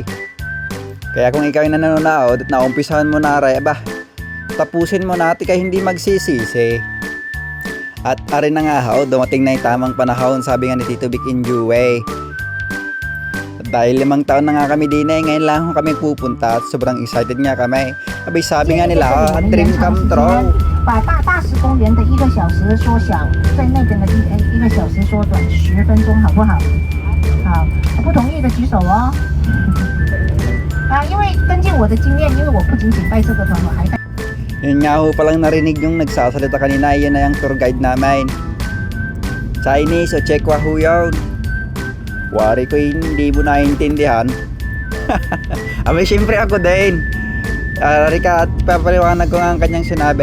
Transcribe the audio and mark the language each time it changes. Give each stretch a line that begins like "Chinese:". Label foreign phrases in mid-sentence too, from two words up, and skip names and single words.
Filipino: Kaya kung ikaw ay nanonood at naumpisahan mo na rin, tapusin mo na at ikay hindi magsisisi. At ari na nga ho, dumating na yung tamang panahon, sabi nga ni Tito Vic Injuwe. At dahil 5 taon na nga kami din ngayon lang ho kami pupunta at sobrang excited nga kami. Abay sabi nga nila,
English: dream come true.
Chinese: 把大石公园的1个小时缩小，在那边的1个小时缩短10分钟，好不好？好，不同意的举手哦。因为根据我的经验，因为我不仅仅带这个团，我还带。
Filipino: Yun nga ho palang narinig yung nagsasalita kanina, yun na yung tour guide namin. Chinese o Chekwa ho yun. Wari ko hindi mo naiintindihan. Abay syempre ako din. Rika at papaliwanag ko nga ang kanyang sinabi.